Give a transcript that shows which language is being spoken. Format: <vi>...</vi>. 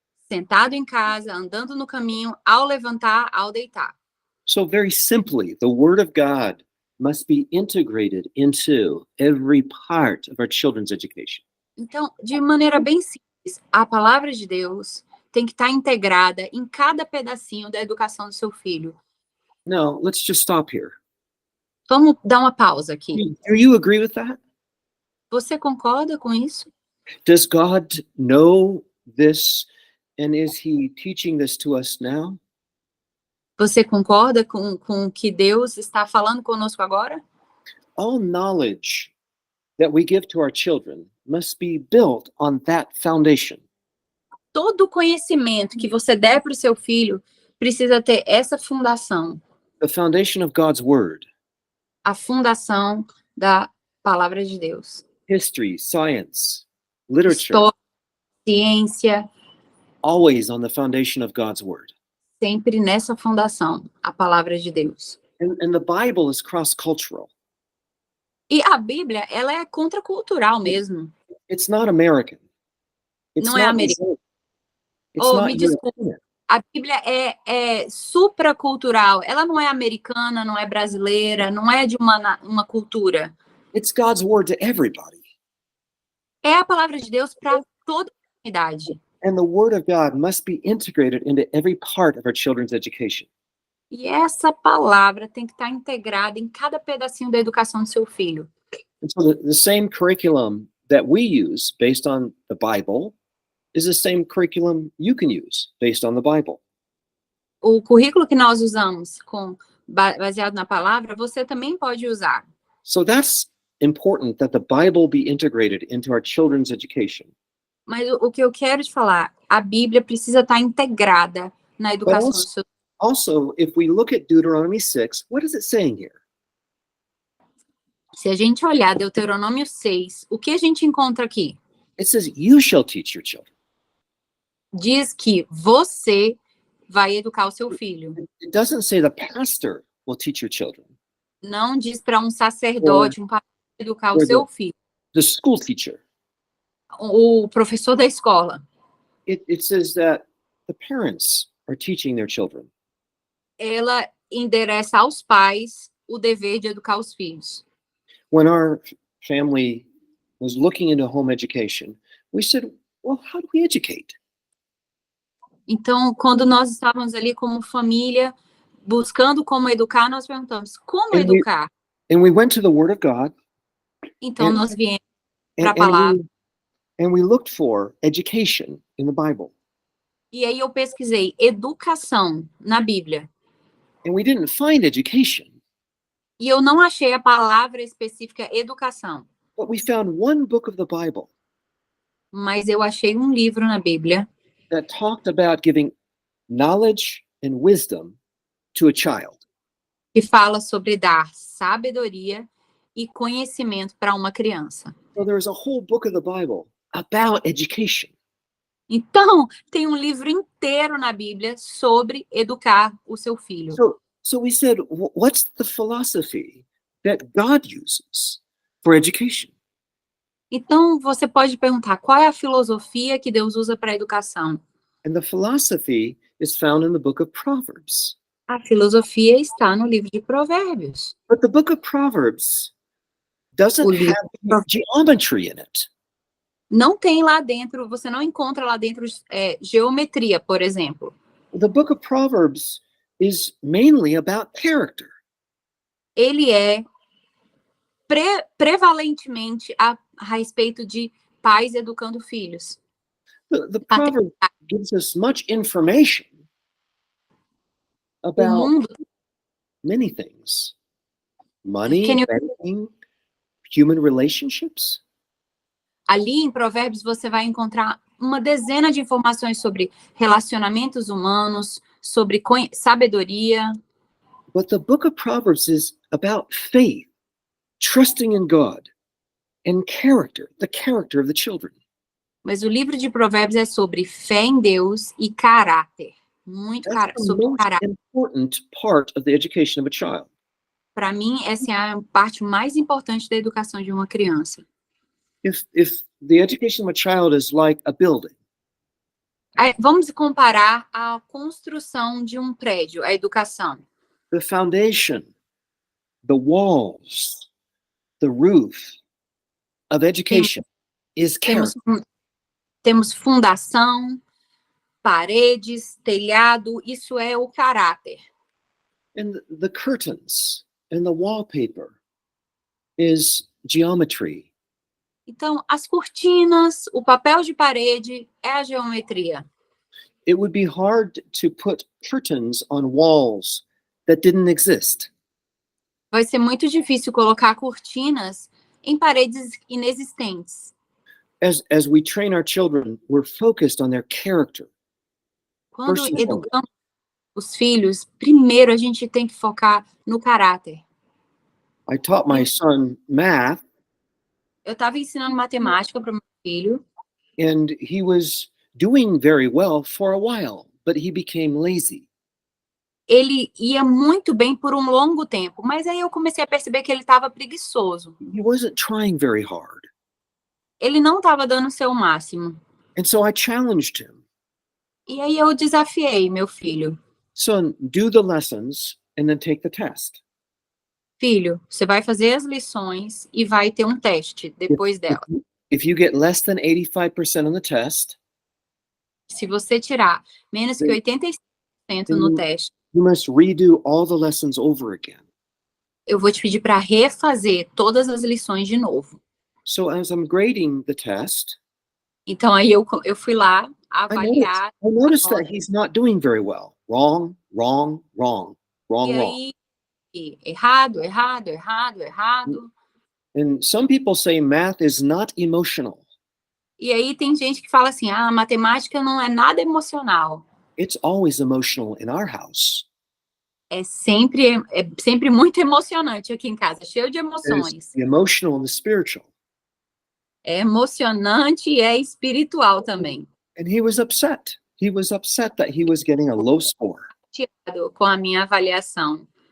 <pt>Sentado em casa, andando no caminho, ao levantar, ao deitar.</pt> <en>So very simply, the word of God must be integrated into every part of our children's education.</en> <pt>Então, de maneira bem simples, a palavra de Deus tem que estar integrada em cada pedacinho da educação do seu filho.</pt> <en>Now, let's just stop here.</en> <pt>Vamos dar uma pausa aqui.</pt> <en>Do you agree with that?</en> <pt>Você concorda com isso?</pt> <en>Does God know this, and is he teaching this to us now?</en> <pt>Você concorda com o que Deus está falando conosco agora?</pt> <en>All knowledge that we give to our children must be built on that foundation.</en> <pt>Todo conhecimento que você der para o seu filho precisa ter essa fundação,</pt> <en>The foundation of God's word.</en> <pt>a fundação da palavra de Deus.</pt> <en>History, science, literature,</en> <pt>História, ciência,</pt> <en>always on the foundation of God's word.</en> <pt>sempre nessa fundação, a palavra de Deus.</pt> <en>And the Bible is cross-cultural.</en> <pt>E a Bíblia, ela é contracultural mesmo.</pt> <en>It's not American. It's</en> <pt>Não é</pt> <en>not</en> <pt>americano.</pt> <en>It's Oh, not</en> <pt>me desculpe.</pt> <en>European.</en> <pt>A Bíblia é supracultural. Ela não é americana, não é brasileira, não é de uma cultura.</pt> <en>It's God's word to everybody.</en> <pt>É a palavra de Deus para toda a humanidade.</pt> <en>And the word of God must be integrated into every part of our children's education.</en> <pt>E essa palavra tem que estar integrada em cada pedacinho da educação do seu filho.</pt> <en>And so the same curriculum that we use based on the Bible is the same curriculum you can use based on the Bible.</en> <pt>O currículo que nós usamos baseado na palavra, você também pode usar.</pt> <en>So that's important, that the Bible be integrated into our children's education.</en> <pt>Mas o que eu quero te falar, a Bíblia precisa estar integrada na educação do seu.</pt> <en>Also, if we look at Deuteronomy 6, what is it saying here?</en> <pt>Se a gente olhar Deuteronômio 6, o que a gente encontra aqui?</pt> <en>It says, you shall teach your children.</en> <pt>Diz que você vai educar o seu filho.</pt> <en>It doesn't say the pastor will teach your children.</en> <pt>Não diz para um sacerdote, um pastor educar o</pt> <en>Or</en> <pt>seu filho.</pt> <en>The school teacher.</en> <pt>O professor da escola.</pt> <en>It says that the parents are teaching their children.</en> <pt>Ela endereça aos pais o dever de educar os filhos.</pt> <en>When our family was looking into home education, we said, well, how do we educate?</en> <pt>Então, quando nós estávamos ali como família, buscando como educar, nós perguntamos, como educar?</pt> <en>And we went to the Word of God.</en> <pt>Então, nós viemos para a</pt> <en>And</en> <pt>palavra.</pt> <en>we looked for education in the Bible.</en> <pt>E aí eu pesquisei educação na Bíblia.</pt> <en>And we didn't find education.</en> <pt>E eu não achei a palavra específica educação.</pt> <en>But we found one book of the Bible</en> <pt>Mas eu achei um livro na Bíblia</pt> <en>that talked about giving knowledge and wisdom to a child.</en> <pt>que fala sobre dar sabedoria e conhecimento para uma criança.</pt> <en>So there's a whole book of the Bible about education.</en> <pt>Então, tem um livro inteiro na Bíblia sobre educar o seu filho.</pt> <en>So we said, what's the philosophy that God uses for education?</en> <pt>Então, você pode perguntar, qual é a filosofia que Deus usa para a educação?</pt> <en>And the philosophy is found in the book of Proverbs.</en> <pt>A filosofia está no livro de Provérbios.</pt> <en>But the book of Proverbs doesn't have geometry in it.</en> <pt>Não tem lá dentro, você não encontra lá dentro geometria, por exemplo.</pt> <en>The book of Proverbs is mainly about character.</en> <pt>Ele é prevalentemente a respeito de pais educando filhos.</pt> <en>The Proverbs gives us much information</en> <pt>O</pt> <en>about</en> <pt>mundo,</pt> <en>many things. Money, Can you- banking, human relationships.</en> <pt>ali em Provérbios você vai encontrar uma dezena de informações sobre relacionamentos humanos, sobre sabedoria.</pt> <en>But the book of Proverbs is about faith, trusting in God, and character, the character of the children.</en> <pt>Mas o livro de Provérbios é sobre fé em Deus e caráter. Muito</pt> <en>That's the</en> <pt>sobre</pt> <en>most</en> <pt>caráter.</pt> <en>important part of the education of a child.</en> <pt>Para mim, essa é a parte mais importante da educação de uma criança.</pt> <en>If the education of a child is like a building,</en> <pt>Vamos comparar a construção de um prédio, a educação.</pt> <en>the foundation, the walls, the roof of education is character.</en> <pt>Temos fundação, paredes, telhado, isso é o caráter.</pt> <en>And the curtains and the wallpaper is geometry.</en> <pt>Então, as cortinas, o papel de parede é a geometria.</pt> <en>It would be hard to put curtains on walls that didn't exist.</en> <pt>Vai ser muito difícil colocar cortinas em paredes inexistentes.</pt> <en>As we train our children, we're focused on their character.</en> <pt>Quando</pt> <en>First and</en> <pt>educamos os filhos, primeiro a gente tem que focar no caráter.</pt> <en>I taught my son math,</en> <pt>Eu estava ensinando matemática para o meu filho,</pt> <en>and he was doing very well for a while, but he became lazy.</en> <pt>ele ia muito bem por um longo tempo, mas aí eu comecei a perceber que ele estava preguiçoso.</pt> <en>He wasn't trying very hard.</en> <pt>Ele não estava dando o seu máximo.</pt> <en>And so I challenged him.</en> <pt>E aí eu desafiei meu filho.</pt> <en>Son, do the lessons and then take the test.</en> <pt>Filho, você vai fazer as lições e vai ter um teste depois dela.</pt> <en>If you get less than 85% on the test,</en> <pt>Se você tirar menos que 85% no teste,</pt> <en>you must redo all the lessons over again.</en> <pt>eu vou te pedir para refazer todas as lições de novo.</pt> <en>So as I'm grading the test,</en> <pt>Então aí eu fui lá avaliar.</pt> <en>I noticed that he's not doing very well. Wrong, wrong, wrong, wrong,</en> <pt>E</pt> <en>wrong.</en> <pt>aí, errado, errado, errado, errado.</pt> <en>And some people say math is not emotional.</en> <pt>E aí tem gente que fala assim, a matemática não é nada emocional.</pt> <en>It's always emotional in our house.</en> <pt>É sempre muito emocionante aqui em casa, cheio de emoções.</pt> <en>There's the emotional and the spiritual.</en> <pt>É emocionante e é espiritual também.</pt> <en>And he was upset. He was upset that he was getting a low score.</en> <pt>Chateado com a minha avaliação.</pt>